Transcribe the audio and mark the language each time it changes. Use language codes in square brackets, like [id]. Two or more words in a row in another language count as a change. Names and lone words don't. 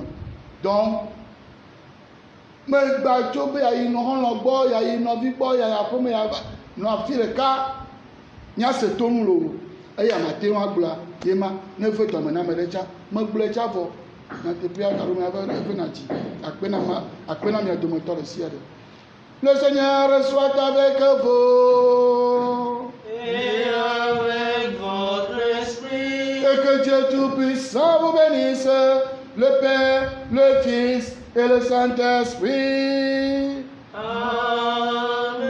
[ee] Donc megba tso be yayi nɔxɔlɔ gbɔ yayi nɔvi gbɔ yayi aƒeme ya nɔ afi ɖeka nyase tonu lo eye amate ŋu agblɔa ye ma ne ve dɔme na ame ɖe tsa megblɔe tsa vɔ na teƒea alo me ave na dzi akpe na mia dometɔ ɖe sia ɖe. [fr] Le Seigneur soit avec vous. Et avec votre esprit. Et que Dieu Tout-Puissant vous bénisse, le Père, le Fils et le Saint-Esprit. Amen.